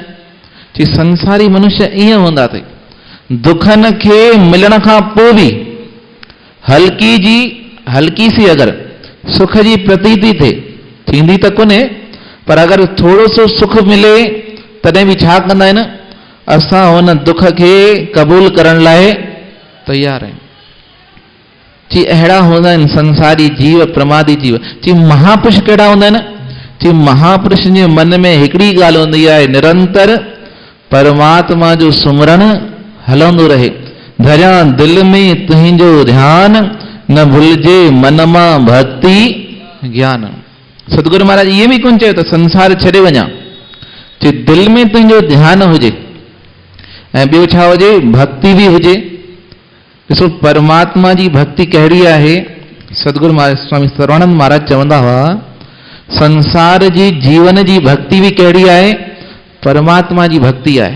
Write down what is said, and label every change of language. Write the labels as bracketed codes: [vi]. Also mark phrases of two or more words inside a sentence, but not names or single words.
[sd] चई संसारी मनुष्य ईअं हूंदा अथई, दुखनि खे मिलण खां पोइ बि हल्की सी अगरि सुख जी प्रतीति थिए, थींदी त कोन्हे, पर अगरि थोरो सो सुख मिले तॾहिं बि छा कंदा आहिनि, असां हुन दुख खे क़बूल करण लाइ तयार आहियूं। चई अहिड़ा हूंदा आहिनि संसारी जीव, प्रमादी जीव। चई महापुरुष कहिड़ा हूंदा आहिनि? चई महापुरुष जे मन में हिकिड़ी ॻाल्हि हूंदी आहे, निरंतर परमात्मा जो सुमरण हलंदो रहे। धरिया दिल में तुंहिंजो ध्यान, न भुलिजे मन मां भक्ति ज्ञान। सतगुरु महाराज इहे बि कोन चयो त संसार छॾे वञा। चई दिल में तुंहिंजो ध्यानु हुजे, ऐं ॿियो छा हुजे, भक्ति बि हुजे। ॾिसो परमात्मा जी भक्ति कहिड़ी आहे। सतगुरु स्वामी सर्वानंद महाराज चवंदा हुआ, संसार जी जीवन जी भक्ति बि कहिड़ी आहे, परमात्मा जी भक्ति आहे।